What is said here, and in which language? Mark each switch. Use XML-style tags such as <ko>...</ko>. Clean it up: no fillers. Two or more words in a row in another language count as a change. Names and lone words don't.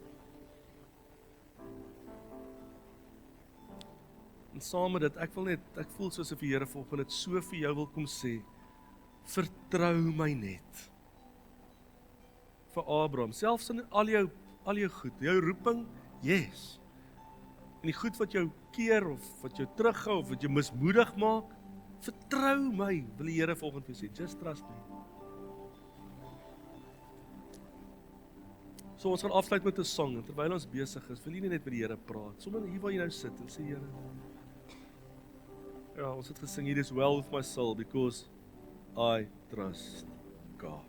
<af>En saam met dit, ek voel soos of die Here volgens dit so vir jou wil kom sê, vertrou my net. Vir Abraham, selfs in al jou goed, jou roeping, yes. En die goed wat jou keer, of wat jou terughou, of wat jou mismoedig maak, vertrou my, wil die Here volgens vir sê,</af> <en>just trust me.</en> <af>So ons gaan afsluit met 'n song, en terwyl ons besig is, wil jy nie net met die Here praat, sommer hier waar jy nou sit, en sê, Here, ja, ons het gesing,</af> <en>it is well with my soul, because I trust God.</en>